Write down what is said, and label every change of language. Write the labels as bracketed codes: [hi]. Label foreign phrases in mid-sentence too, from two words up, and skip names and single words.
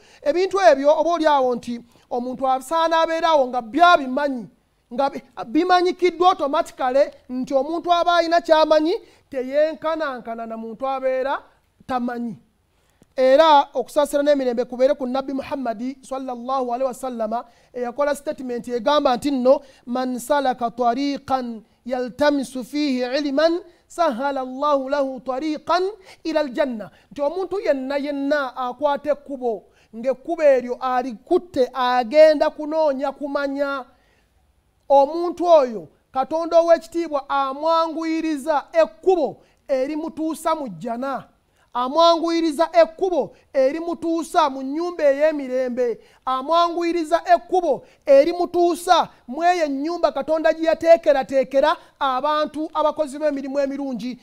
[lg] Ebintu ebyo oba oli awo nti omuntu asaana abeeraawo nga byabimanyi, nga bimanyikiddwa automatically nti omuntu aba alina kyamanyi, teyenkanankana na muntu abeera tamanyi. Era okusaasira n'emirembe kubeere ku Nabbi Muhammadi [ar] صلى الله عليه وسلم [lg] eyakola statement egamba nti nno [ar] من سلك طريقا يلتمس فيه علما سهل الله له طريقا إلى الجنة, [lg] nti omuntu yenna akwata ekkubo ng'ekkubo eryo alikutte agenda kunoonya kumanya, omuntu oyo Katonda ow'ekitiibwa amwanguyiriza ekkubo erimutuusa mu jjana. amwanguyiriza ekkubo erimutuusa mu nnyumba ey'emirembe, amwanguyiriza ekkubo erimutuusa mu eyo ennyumba Katonda gye yateekerateekera abantu abakozi b'emirimu emirungi.